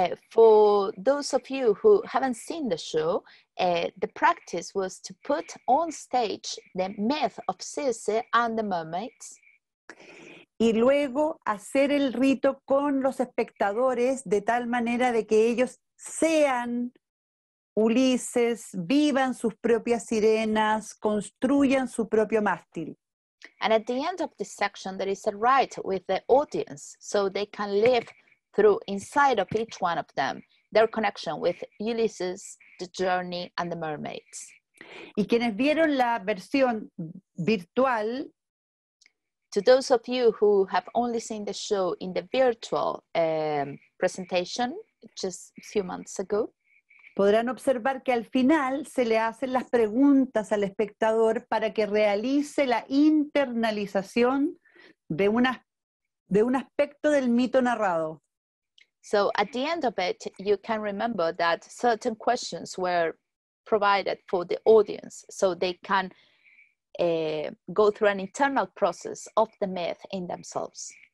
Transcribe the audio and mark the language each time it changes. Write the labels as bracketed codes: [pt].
[en] For those of you who haven't seen the show, the practice was to put on stage the myth of Circe and the mermaids. [es] Y luego hacer el rito con los espectadores de tal manera de que ellos sean Ulises, vivan sus propias sirenas, construyan su propio mástil. [en] And at the end of this section, there is a rite with the audience, so they can live through inside of each one of them, their connection with Ulysses, the journey, and the mermaids. [es] Y quienes vieron la versión virtual, [en] to those of you who have only seen the show in the virtual presentation just a few months ago, [es] podrán observar que al final se le hacen las preguntas al espectador para que realice la internalización de un aspecto del mito narrado. [en] So at the end of it, you can remember that certain questions were provided for the audience so they can go through an internal process of the myth in themselves.